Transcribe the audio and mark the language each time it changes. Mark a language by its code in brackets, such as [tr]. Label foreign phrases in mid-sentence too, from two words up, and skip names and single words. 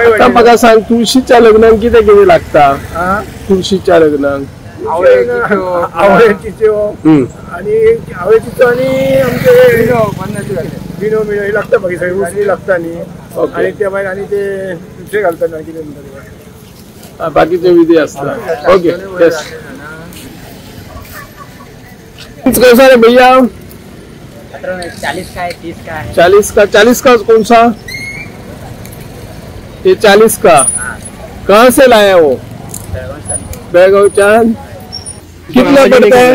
[kok] आता म्हाका सांग तुळशीच्या लग्नाक कितें कितें लागता तुळशीच्या लग्नाक आवळ्याची आणि आवळ्याची आणि आमचे बिनो हे लागता बाकी सगळी उसळी लागता आणि त्या भायर आणि ते दुसरे घालतात ना कितें म्हणतात बाकीचे विधी असतात [en] okay yes [hi] कैसा रे भैया 40 का है 30 का है 40 का कौन सा ये 40 का कहाँ से लाया वो बेळगाव चांद कितना पड़ता है